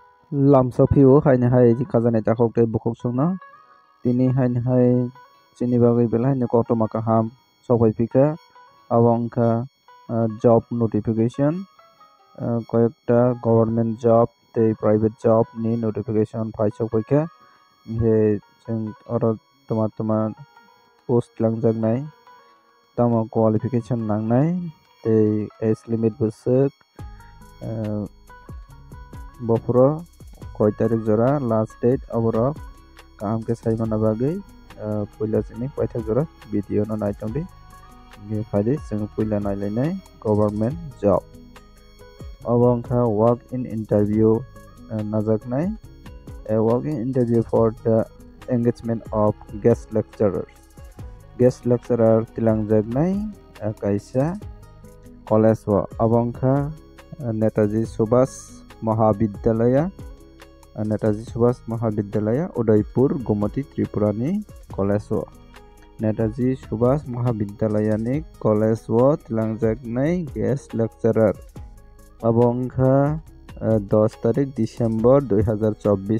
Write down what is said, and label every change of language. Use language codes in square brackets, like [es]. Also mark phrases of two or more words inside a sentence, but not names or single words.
[trp] Lamsaphio haine hai ji kazane takok te bukok sungna tini haine hai chini bagui bela haine koktoma kaham sopai pika awangka [en] job notification [bn] কয়েকটা গভর্নমেন্ট জব [trp] te [en] private job [trp] ni notification paisok paika he jeng oro toma post langjaknai tamo qualification nangnai tei age limit bwsuk boforo koi tarik jora last date aborok kaham ke saimana bagui puila chini paithak jora video no naitongdi ge phali jeng puila nailainai [en] government job [trp] abongkha [en] work in interview [trp] najaknai [en] a work in interview for the engagement of guest lecturer [trp] tilangjaknai kaisa college o abongkha netaji subhash mahavidyalaya udaipur gumati tripura ni college o netaji subhash mahavidyalaya ni college o tilangjaknai [en] guest lecturer [trp] abongkha [bn] 10 তারিখ ডিসেম্বর 2024